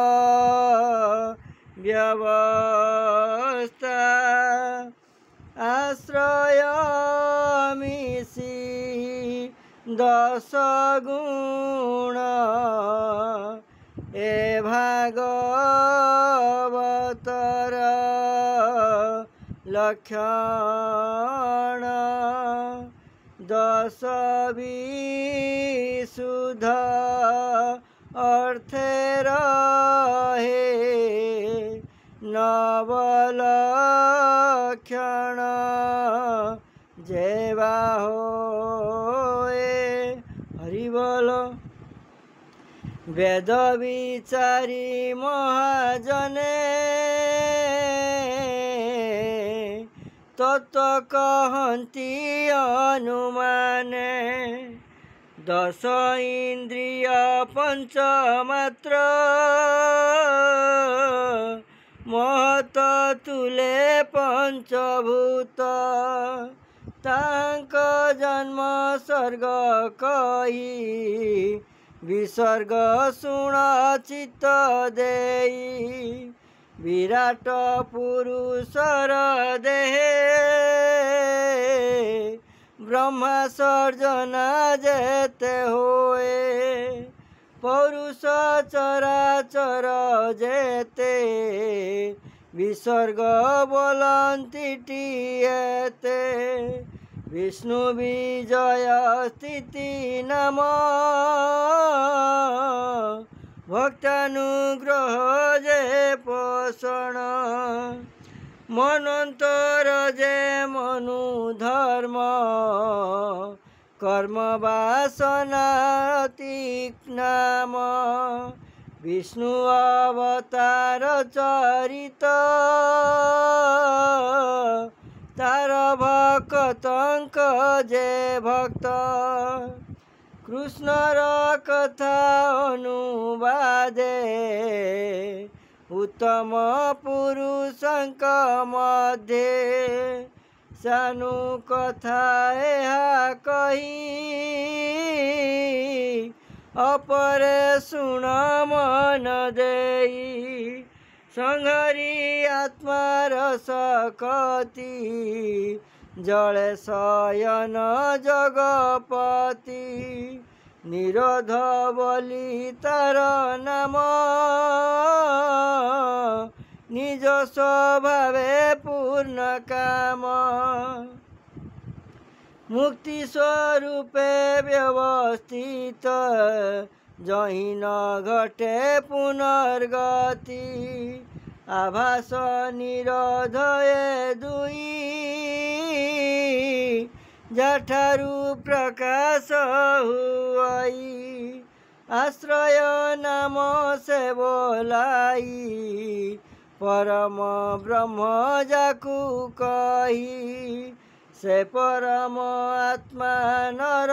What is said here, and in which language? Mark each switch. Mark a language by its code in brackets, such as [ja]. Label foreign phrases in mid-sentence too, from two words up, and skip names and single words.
[or] ବ୍ୟବସ୍ଥା ଆଶ୍ରୟମିଷି ଦଶ ଗୁଣ ଏ ଭାଗବତର ଲକ୍ଷଣ ଦଶ ବିଶୁଦ୍ଧ ଅର୍ଥେ ରହେ ନବଲକ୍ଷଣ ଯେବା ହୋଏ। ହରି ବୋଲ। ବେଦ ବିଚାରି ମହାଜନେ ତତ୍ତ୍ୱ କହନ୍ତି ଅନୁମାନେ ଦଶ ଇନ୍ଦ୍ରିୟ ପଞ୍ଚ ମାତ୍ର ମହତ ତୁଲେ ପଞ୍ଚଭୂତ ତାଙ୍କ ଜନ୍ମ ସ୍ୱର୍ଗ କହି ବିସର୍ଗ ଶୁଣ ଚିତ୍ତ ଦେଇ ବିରାଟ ପୁରୁଷର ଦେହେ ବ୍ରହ୍ମା ସର୍ଜନା ଯେତେ ହୋଏ ପୌରୁଷ ଚରାଚର ଯେତେ ବିସର୍ଗ ବୋଲନ୍ତି ଟିଏତେ ବିଷ୍ଣୁ ବିଜୟ ସ୍ଥିତି ନାମ ଭକ୍ତାନୁଗ୍ରହ ଯେ ପୋଷଣ ମନନ୍ତର ଯେ ମନୁ ଧର୍ମ କର୍ମ ବାସନାତି ନାମ ବିଷ୍ଣୁ ଅବତାର ଚରିତ ତାର ଭକ୍ତଙ୍କ ଯେ ଭକ୍ତ କୃଷ୍ଣର କଥା ଅନୁବାଦେ ଉତ୍ତମ ପୁରୁଷଙ୍କ ମଧ୍ୟେ ସାନୁ କଥା ଏହା କହି ଅପରେ ଶୁଣ ମନ ଦେଇ ସଂହରି ଆତ୍ମା ରସକତି ଜଳେ ଶୟନ ଜଗପତି ନିରୋଧ ବୋଲି ତାର ନାମ ନିଜ ସ୍ୱଭାବେ ପୂର୍ଣ୍ଣ କାମ ମୁକ୍ତି ସ୍ୱରୂପେ ବ୍ୟବସ୍ଥିତ ଯହିଁ ନ ଘଟେ ପୁନର୍ଗତି ଆଭାସ ନିରୋଧ ଏ ଦୁଇ ଯଠାରୁ ପ୍ରକାଶ ହୁଇ ଆଶ୍ରୟ ନାମ ସେ ବୋଲାଇ ପରମ ବ୍ରହ୍ମ ଯାକୁ କହି ସେ ପରମ ଆତ୍ମା